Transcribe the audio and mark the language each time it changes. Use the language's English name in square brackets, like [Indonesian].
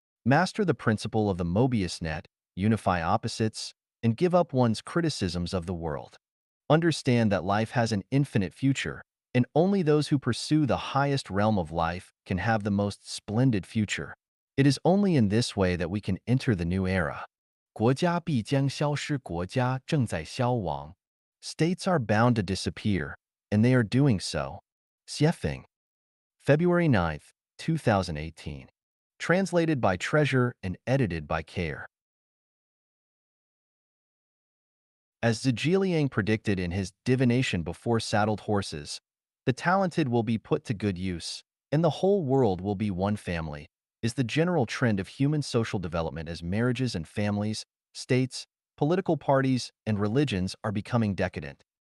[English] Master the principle of the Mobius net, unify opposites, and give up one's criticisms of the world. Understand that life has an infinite future, and only those who pursue the highest realm of life can have the most splendid future. It is only in this way that we can enter the new era. [Chinese] 国家必将消失，国家正在消亡. [English] States are bound to disappear, and they are doing so. Xiefeng. February 9th, 2018. Translated by Treasure and edited by Care. As Zhejiang predicted in his Divination Before Saddled Horses, the talented will be put to good use, and the whole world will be one family, is the general trend of human social development as marriages and families, states, political parties, and religions are becoming decadent.